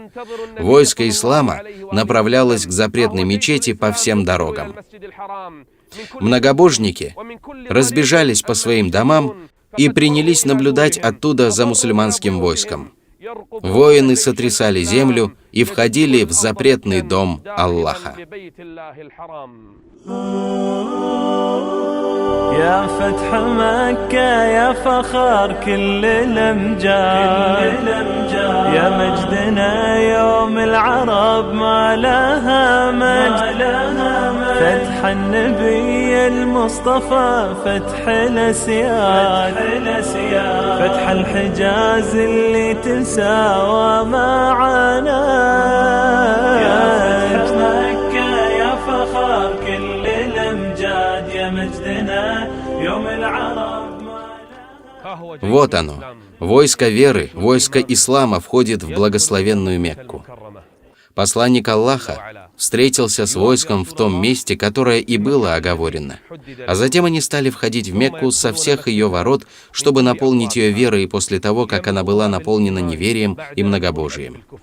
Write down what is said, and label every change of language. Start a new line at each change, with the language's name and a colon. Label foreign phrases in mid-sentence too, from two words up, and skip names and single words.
Russian: Войско ислама направлялось к запретной мечети по всем дорогам. Многобожники разбежались по своим домам и принялись наблюдать оттуда за мусульманским войском. Воины сотрясали землю и входили в запретный дом Аллаха.
Arabic: يا فتح مكة يا فخر كل الأمجاد يا مجدنا يوم العرب ما لها مجد فتح النبي المصطفى فتح الأسياد فتح الحجاز اللي تساوى معنا يا فتح مكة يا فخر كل الأمجاد يا مجدنا يوم العرب.
Russian: Вот оно, войско веры, войско ислама входит в благословенную Мекку. Посланник Аллаха встретился с войском в том месте, которое и было оговорено. А затем они стали входить в Мекку со всех ее ворот, чтобы наполнить ее верой после того, как она была наполнена неверием и многобожием.